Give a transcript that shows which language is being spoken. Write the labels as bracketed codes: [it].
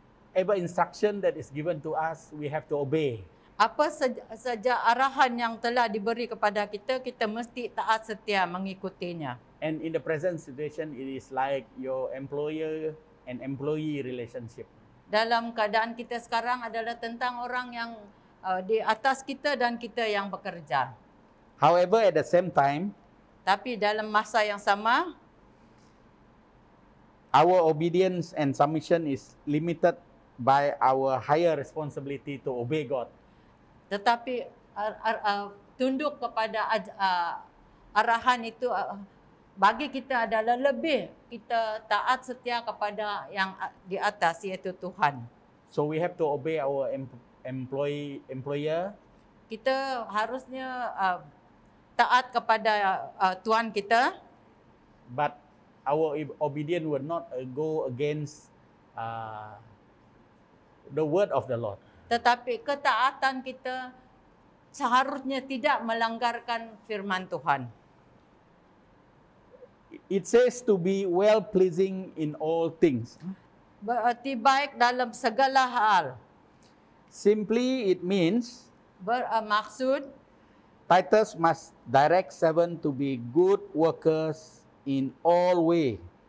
[en] Whatever instruction that is given to us, we have to obey. [ms] Apa saja arahan yang telah diberi kepada kita, kita mesti taat setia mengikutinya. [en] And in the present situation, it is like your employer and employee relationship. [ms] Dalam keadaan kita sekarang adalah tentang orang yang di atas kita dan kita yang bekerja. [en] However, at the same time, [ms] Tapi dalam masa yang sama, [en] our obedience and submission is limited by our higher responsibility to obey God. [ms] tetapi tunduk kepada arahan itu bagi kita adalah lebih kita taat setia kepada yang di atas, yaitu Tuhan. [en] So we have to obey our employer, [ms] Kita harusnya taat kepada Tuhan kita, [en] but our obedience will not go against the word of the Lord. [ms] tetapi ketaatan kita seharusnya tidak melanggarkan firman Tuhan. [en] It says to be well pleasing in all things. [ms] Berarti baik dalam segala hal. [en] Simply it means [ms] Bermaksud [en] Titus must direct servant to be good workers in all way.